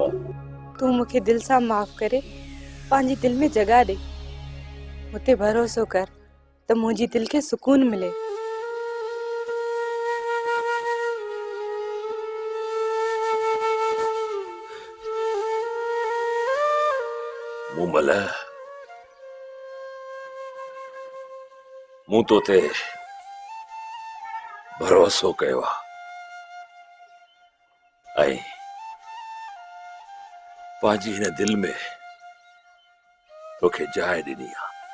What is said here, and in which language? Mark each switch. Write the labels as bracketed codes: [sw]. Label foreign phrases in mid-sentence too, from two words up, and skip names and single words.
[sd] तू मुखे दिल से माफ करे पांजी दिल में जगह दे। मुते भरोसो कर तो मुझी दिल के सुकून मिले। मुमल मूं तो ते भरोसो कयो आ ऐं पांजी हिन दिल में तोखे जाइ ॾिनी आ।